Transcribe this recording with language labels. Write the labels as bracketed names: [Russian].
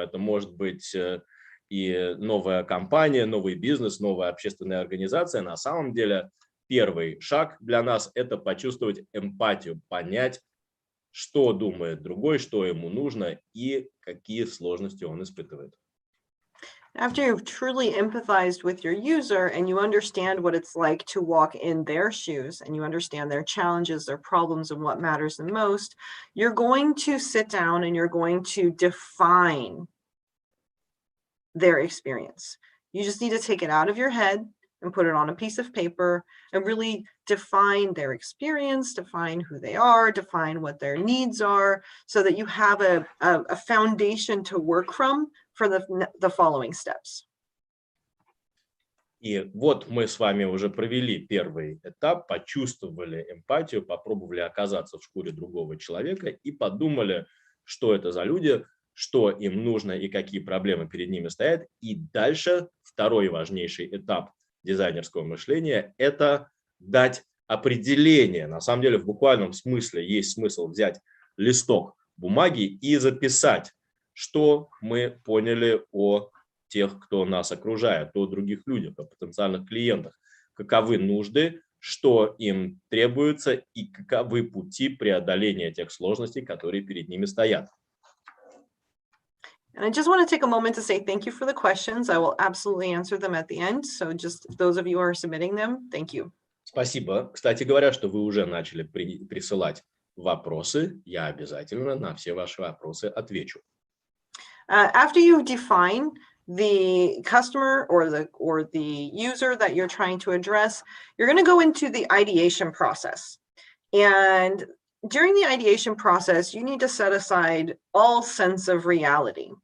[Russian] Это может быть и новая компания, новый бизнес, новая общественная организация. На самом деле первый шаг для нас – это почувствовать эмпатию, понять, что думает другой, что ему нужно и какие сложности он испытывает. [English] After you've truly empathized with your user and you understand what it's like to walk in their shoes and you understand their challenges, their problems, and what matters the most, you're going to sit down and you're going to define their experience. You just need to take it out of your head and put it on a piece of paper and really define their experience, define who they are, define what their needs are, so that you have a foundation to work from for the following steps. [Russian] И вот мы с вами уже провели первый этап, почувствовали эмпатию, попробовали оказаться в шкуре другого человека и подумали, что это за люди, что им нужно и какие проблемы перед ними стоят. И дальше второй важнейший этап дизайнерского мышления – это дать определение. На самом деле в буквальном смысле есть смысл взять листок бумаги и записать, что мы поняли о тех, кто нас окружает, о других людях, о потенциальных клиентах, каковы нужды, что им требуется и каковы пути преодоления тех сложностей, которые перед ними стоят. [English] And I just want to take a moment to say thank you for the questions. I will absolutely answer them at the end. So just those of you who are submitting them, thank you. [Russian] Спасибо. Кстати говоря, что вы уже начали присылать вопросы. Я обязательно на все ваши вопросы отвечу. [English] After you define the customer or the user that you're trying to address, you're going to go into the ideation process. And during the ideation process, you need to set aside all sense of reality.